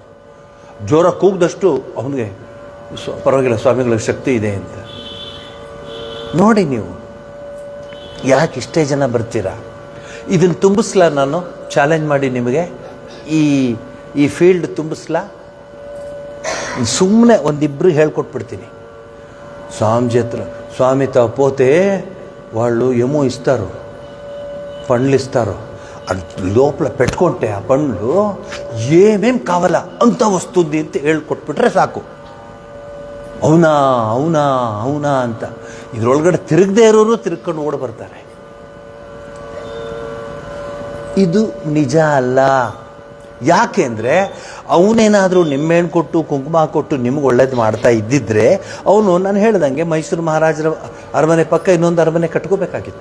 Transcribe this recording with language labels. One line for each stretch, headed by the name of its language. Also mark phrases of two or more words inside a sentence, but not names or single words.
Kannada: ಜೋರ ಕೂಗ್ದಷ್ಟು ಅವನಿಗೆ ಪರವಾಗಿಲ್ಲ, ಸ್ವಾಮಿಗಳಿಗೆ ಶಕ್ತಿ ಇದೆ ಅಂತ. ನೋಡಿ ನೀವು ಯಾಕೆ ಇಷ್ಟೇ ಜನ ಬರ್ತೀರಾ? ಇದನ್ನು ತುಂಬಿಸ್ಲಾ? ನಾನು ಚಾಲೆಂಜ್ ಮಾಡಿ ನಿಮಗೆ ಈ ಫೀಲ್ಡ್ ತುಂಬಿಸ್ಲಾ? ಸುಮ್ಮನೆ ಒಂದಿಬ್ಬರಿಗೆ ಹೇಳ್ಕೊಟ್ಬಿಡ್ತೀನಿ.
Telugu: స్వామి చేతులు స్వామి పోతే వాళ్ళు ఏమో ఇస్తారు, పండ్లు ఇస్తారు. అది లోపల పెట్టుకుంటే ఆ పండ్లు ఏమేం కావాలా అంత వస్తుంది
Kannada: ಅಂತ ಹೇಳ್ಕೊಟ್ಬಿಟ್ರೆ ಸಾಕು.
Telugu: అవునా అవునా అవునా
Kannada: ಅಂತ ಇದರೊಳಗಡೆ ತಿರುಗದೇ ಇರೋರು ತಿರುಗ್ಕೊಂಡು ಓಡಿ ಬರ್ತಾರೆ. ಇದು ನಿಜ ಅಲ್ಲ. ಯಾಕೆ ಅಂದರೆ ಅವನೇನಾದರೂ ನಿಂಬೆಹಣ್ಣು ಕೊಟ್ಟು ಕುಂಕುಮ ಕೊಟ್ಟು ನಿಮ್ಗೆ ಒಳ್ಳೇದು ಮಾಡ್ತಾ ಇದ್ದಿದ್ರೆ ಅವನು ನಾನು ಹೇಳ್ದಂಗೆ ಮೈಸೂರು ಮಹಾರಾಜರ ಅರಮನೆ ಪಕ್ಕ ಇನ್ನೊಂದು ಅರಮನೆ ಕಟ್ಕೋಬೇಕಾಗಿತ್ತು.